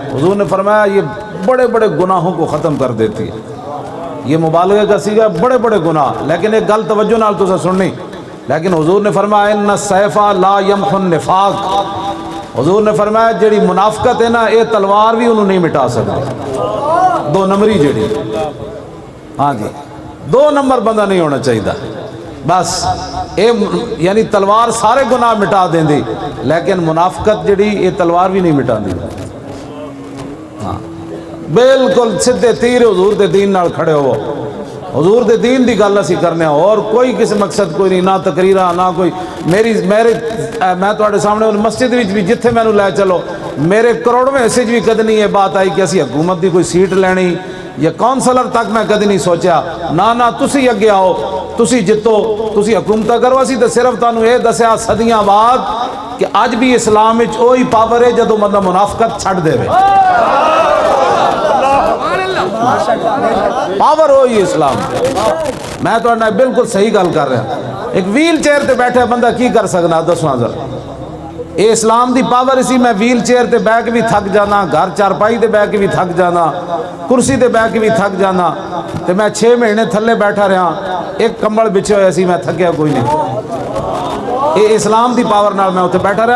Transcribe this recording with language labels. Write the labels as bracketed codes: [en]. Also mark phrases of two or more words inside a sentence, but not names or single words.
[ur] حضور نے فرمایا یہ بڑے بڑے گناہوں کو ختم کر دیتی ہے، یہ مبالغہ کا صیغہ بڑے بڑے گناہ، لیکن [pa] ایک گل توجہ نال تو سننی، [ur] لیکن حضور نے فرمایا [ar] ان السیف لا یمحو النفاق، [ur] حضور نے فرمایا [pa] جیڑی منافقت ہے نا [ur] یہ تلوار بھی انہوں نہیں مٹا سکتی، 2 نمبری جیڑی، ہاں جی 2 نمبر بندہ نہیں ہونا چاہیے، بس یعنی [pa] تلوار سارے گناہ مٹا دیں دی، [ur] لیکن منافقت جیڑی یہ تلوار بھی نہیں مٹا دی، [pa] بالکل سدھے تیر حضور دے دین نال کھڑے ہو، حضور دے دین دی گل اسی کرنے ہو، اور کوئی کسی مقصد کوئی نہیں، نہ تقریرہ نہ کوئی میں تواڈے سامنے مسجد وچ بھی جتھے مینوں لے چلو، میرے کروڑویں حصے وچ بھی کدی نہیں یہ بات آئی کہ اسی حکومت دی کوئی سیٹ لینی یا کونسلر تک میں کدی نہیں سوچیا، نہ تسی اگے آؤ، تسی جتو، تسی حکومت کرو، اسی تے صرف تانوں یہ دسیا صدیاں بعد کہ اج بھی اسلام وچ وہی پاور ہے جدوں بندہ منافقت چھڈ دے، پاور ہوئی اسلام۔ میں تو بالکل صحیح گل کر رہا، ایک ویل چیئر تے بیٹھے بندہ کی کر سکنا دسواں ذرا، اے اسلام دی پاور اسی، میں ویل چیئر تے بیٹھ کے بھی تھک جانا، گھر چارپائی تے بیٹھ کے بھی تھک جانا، کرسی تے بیٹھ کے بھی تھک جانا، تے میں 6 مہینے تھلے بیٹھا رہا، ایک کمبل بچھے ہوئے سی، میں تھکیا کوئی نہیں، اے اسلام دی پاور نال میں اتنے بیٹھا رہا۔